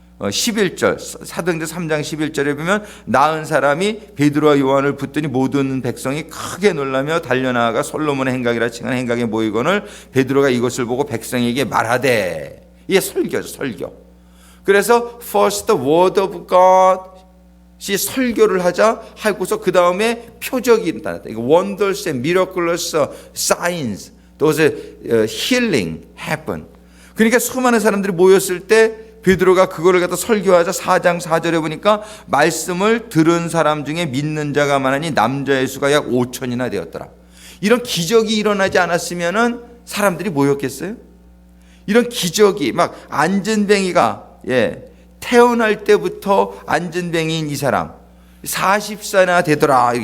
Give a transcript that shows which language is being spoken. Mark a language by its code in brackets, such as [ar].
[ko] 11절 사도행전 3장 11절에 보면 나은 사람이 베드로와 요한을 붙더니 모든 백성이 크게 놀라며 달려나가 솔로몬의 행각이라 칭하는 행각에 모이거늘 베드로가 이것을 보고 백성에게 말하되, 이게 설교죠, 설교. 그래서 [en] first the word of God [ko] 이 설교를 하자 하고서 그 다음에 표적이 나타났다. [en] wonders and miraculous signs, those healing happen. [ko] 그러니까 수많은 사람들이 모였을 때 베드로가 그거를 갖다 설교하자 4장 4절에 보니까 말씀을 들은 사람 중에 믿는 자가 많으니 남자의 수가 약 5천이나 되었더라. 이런 기적이 일어나지 않았으면은 사람들이 모였겠어요? 이런 기적이 막 안전뱅이가 태어날 때부터 안전뱅이인 이 사람 40세나 되더라.